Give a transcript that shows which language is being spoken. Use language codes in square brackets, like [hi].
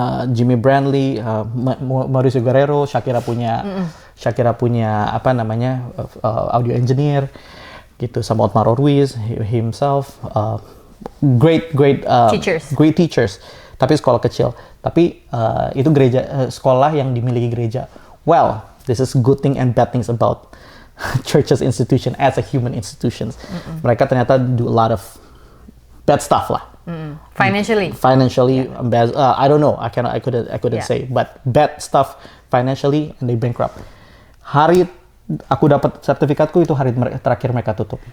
[id] Jimmy Brandley, Mauricio Guerrero, Shakira punya apa namanya [en] audio engineer [id] gitu, sama Otmaro Ruiz himself, [en] great teachers. [id] Tapi sekolah kecil. Tapi itu gereja, sekolah yang dimiliki gereja. [en] Well, this is good thing and bad things about churches institution as a human institutions. [id] Mereka ternyata [en] do a lot of bad stuff [id] lah. [en] Financially, I don't know. I couldn't say. But bad stuff financially, and they bankrupt. [id] Hari aku dapat sertifikatku itu hari terakhir mereka tutup.